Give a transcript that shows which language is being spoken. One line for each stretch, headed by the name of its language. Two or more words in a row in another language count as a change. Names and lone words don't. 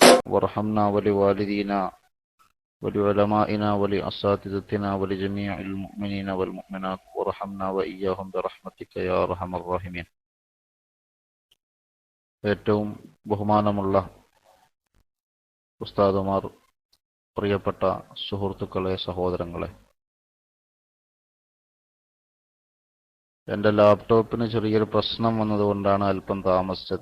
Arabic: وارحمنا ولوالدينا ولعلمائنا ولأساتذتنا ولجميع المؤمنين والمؤمنات وارحمنا وإياهم برحمتك يا أرحم الراحمين.
Malayalam: ഏറ്റവും ബഹുമാനമുള്ള ഉസ്താദുമാർ, പ്രിയപ്പെട്ട സുഹൃത്തുക്കളെ, സഹോദരങ്ങളെ, എൻ്റെ ലാപ്ടോപ്പിന് ചെറിയൊരു പ്രശ്നം വന്നതുകൊണ്ടാണ് അല്പം താമസിച്ചത്.